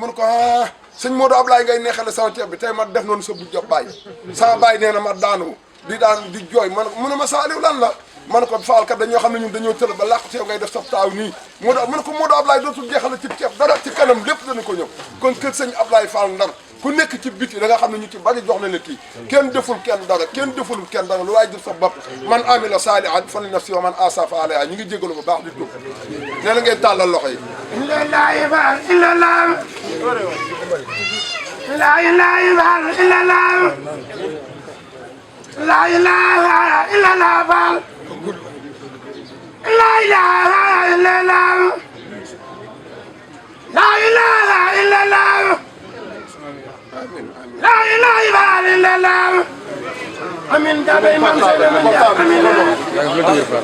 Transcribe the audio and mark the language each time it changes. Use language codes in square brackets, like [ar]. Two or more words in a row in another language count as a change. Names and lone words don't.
[wo] mën ko ah sëñ Modou Ablaye ngay neexale sama ceeb bi tey ma def noonu sa bu jox baay sama baay nee na ma daanu di jooy man mu ne ma Saliou lan la man ko faal kat dañoo xam ne ñun dañoo tël ba làqu ceeb ngay def sa taaw nii man ko Modou Ablaye dootul jeexal ci ceeb dara ci kanam lépp dana ko ñëw kon kër sëñ Ablaye Fall Ndar ku nekk ci biti da nga xam ne ñu ci bari jox na la kii kenn deful kenn dara kenn deful kenn dara lu waaye def sa bopp [ar] من عمل صالحا فلنفسه ومن أساء فعليها [wo] ñu ngi jégalu bu baax di tuub nee na ngeen tàllal loxo yi [ar] لا إله إلا الله لا إله إلا الله لا إله إلا الله لا إله إلا الله لا إله إلا الله أمين دابي من سيدنا أمين